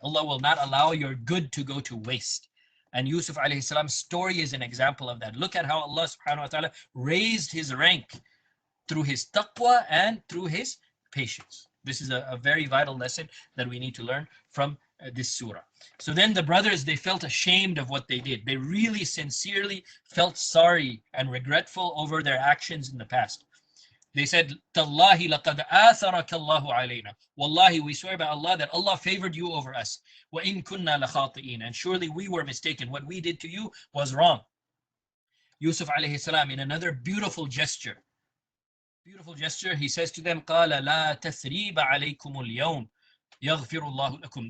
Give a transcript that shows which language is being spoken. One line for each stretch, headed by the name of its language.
English: Allah will not allow your good to go to waste. And Yusuf alayhi salam's story is an example of that. Look at how Allah subhanahu wa ta'ala raised his rank through his taqwa and through his patience. This is a very vital lesson that we need to learn from this surah. So then the brothers, they felt ashamed of what they did. They really sincerely felt sorry and regretful over their actions in the past. They said,
Arabic: تَاللَّهِ لَقَدْ آثَرَكَ اللَّهُ عَلَيْنَا.
English: Wallahi, we swear by Allah that Allah favored you over us.
Arabic: وَإِن كُنَّا لَخَاطِئِينَ.
English: And surely we were mistaken. What we did to you was wrong. Yusuf alayhi salam, in another beautiful gesture, he says to them,
Arabic: قَالَ لَا تَثْرِيبَ عَلَيْكُمُ الْيَوْمِ يَغْفِرُ اللَّهُ لَكُمْ.